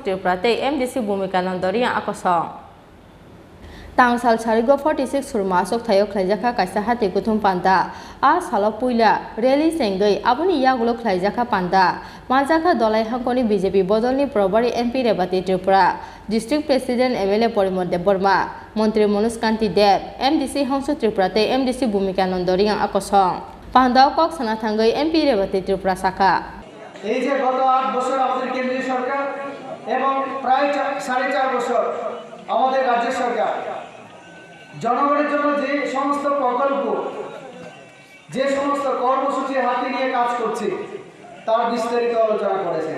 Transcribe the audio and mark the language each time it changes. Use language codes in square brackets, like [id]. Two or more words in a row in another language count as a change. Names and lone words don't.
[trp] Tripura Tei MDC Bhumika Nandori Akosong Tangsal Charigo 46 Surma Asok Thayo Khlaijakha kaisa Hati Kuthum Panda A Salo Puila Rally Sengai Abuni Yagulo Khlaijakha Panda Manjakha Dolai Hangkoni BJP Bodolni Probari MP Rebati Tripura [en] District President [trp] MLA Parimon Deborma Mantri Manoj Kanti Dev MDC Hangsu Tripura Tei MDC Bhumika Nandori Akosong Panda Kok Sana Thangai MP Rebati Tripura Saka [bn] এই যে গত 8 বছর আমাদের কেন্দ্রীয় সরকার এবং প্রায় 4.5 বছর আমাদের রাজ্য সরকার জনগণের জন্য যে সমস্ত প্রকল্প যে সমস্ত কর্মসূচি হাতে নিয়ে কাজ করছে তার বিস্তারিত আলোচনা করেছেন